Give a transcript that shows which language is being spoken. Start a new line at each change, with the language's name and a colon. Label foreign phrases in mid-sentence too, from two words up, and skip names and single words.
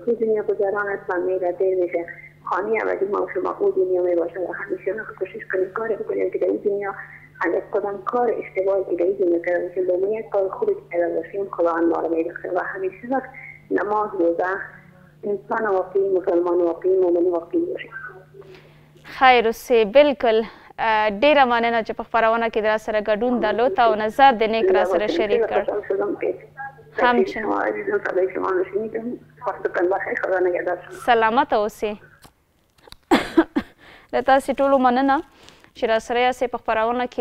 Persian: این دنیا گذران است و میره دیر میشه، خانه ابدی ما شما اون دنیا میباشه و همیشه وقت کوشش کنیم کار بکنیم که در این دنیا اگر کدام کار اشتباهی که در این دنیا کرده باشیم به یک کار خوبی که کرده باشیم خداوند ما رو میبخشه و همیشه وقت نماز روزه انسان واقعی، مسلمان واقعی، مؤمن واقعی باشیم.
Pashto: خیر اوسئ. بالکل. ډېره مننه چې په خپرونه کې در سره ګډون درلود او نظر د نیک را سره شریک کړ. سلامت اوسئ. له تاسې ټولو مننه چې را سره یاستئ په خپرونه کې.